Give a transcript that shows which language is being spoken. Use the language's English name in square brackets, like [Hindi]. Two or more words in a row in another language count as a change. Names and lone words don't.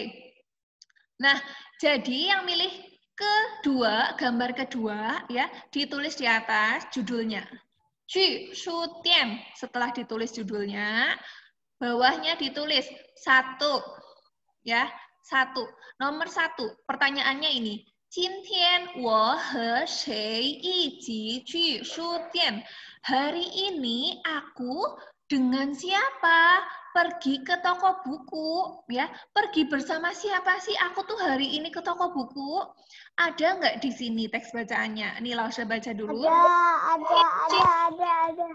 [Indonesian] Nah, jadi yang milih kedua, gambar kedua ya, ditulis di atas judulnya. [Chinese] 去书店. [Indonesian] Setelah ditulis judulnya, bawahnya ditulis 1. Ya, 1. Nomor 1. Pertanyaannya ini. [Chinese] 今天我和谁一起去书店? [Indonesian] Hari ini aku dengan siapa pergi ke toko buku? Ya, pergi bersama siapa sih? Aku tuh hari ini ke toko buku. Ada nggak di sini teks bacaannya? Nih, Lausha baca dulu. Ada.